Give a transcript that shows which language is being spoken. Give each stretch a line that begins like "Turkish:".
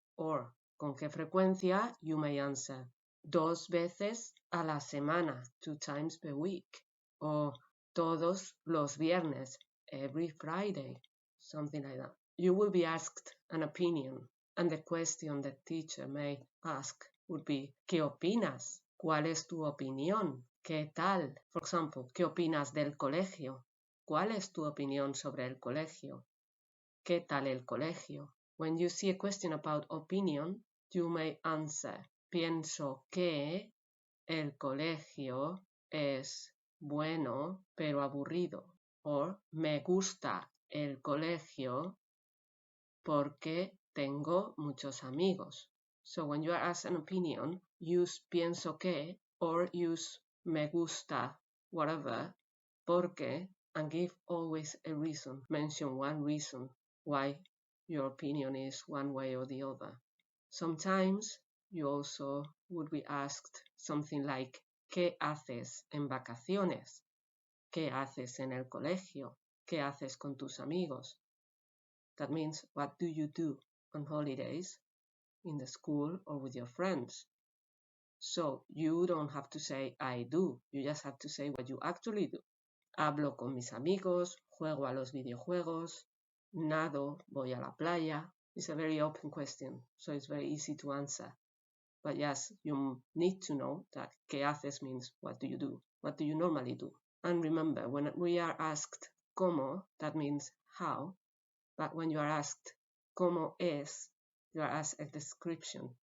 English: Or,
Spanish: ¿con qué frecuencia?
English: You may answer
Spanish: 2 veces a la semana,
English: 2 times per week. or
Spanish: todos los viernes,
English: every Friday, something like that. You will be asked an opinion, and the question the teacher may ask would be,
Spanish: ¿qué opinas? ¿Cuál es tu opinión? ¿Qué tal?
English: For example,
Spanish: ¿qué opinas del colegio? ¿Cuál es tu opinión sobre el colegio? ¿Qué tal el colegio?
English: When you see a question about opinion, you may answer,
Spanish: pienso que el colegio es bueno pero aburrido. Or, me gusta el colegio porque tengo muchos amigos.
English: So when you are asked an opinion, use
Spanish: pienso que
English: or use
Spanish: me gusta,
English: whatever, porque, and give always a reason. Mention one reason why your opinion is one way or the other. Sometimes you also would be asked something like,
Spanish: ¿qué haces en vacaciones? ¿Qué haces en el colegio? ¿Qué haces con tus amigos?
English: That means, what do you do on holidays, in the school, or with your friends? So you don't have to say I do, you just have to say what you actually do.
Spanish: Hablo con mis amigos, juego a los videojuegos, nado, voy a la playa.
English: It's a very open question, so it's very easy to answer. But yes, you need to know that
Spanish: ¿qué haces?
English: Means what do you do? What do you normally do? And remember, when we are asked ¿cómo?, that means how. But when you are asked
Spanish: ¿cómo es?,
English: you are asked a description.